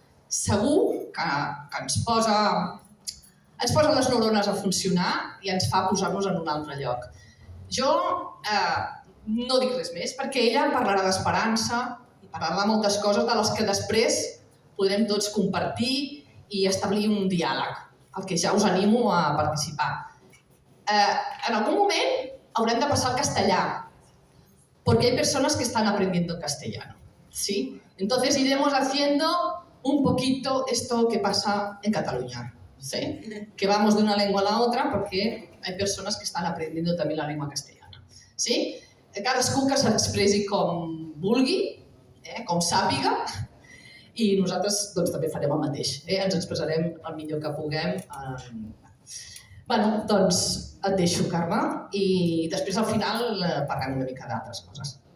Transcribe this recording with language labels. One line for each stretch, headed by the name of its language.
Catalan: Segur que ens posa les neurones a funcionar i ens fa posar-nos en un altre lloc. Jo no dic res més, perquè ella parlarà d'esperança i parlarà de moltes coses de les que després podrem tots compartir i establir un diàleg, al que ja us animo a participar. En algun moment haurem de passar al castellà,
Spanish: porque hay personas que están aprendiendo castellano, ¿sí? Entonces iremos haciendo un poquito esto que pasa en Cataluña, ¿sí? Que vamos de una lengua a la otra porque hay personas que están aprendiendo también la lengua castellana, ¿sí?
Catalan: Cadascú que s'expressi com vulgui, com sàpiga, i nosaltres també farem el mateix, ens expressarem el millor que puguem. Bueno, doncs et deixo, Carme, i després al final parlem una mica d'altres coses.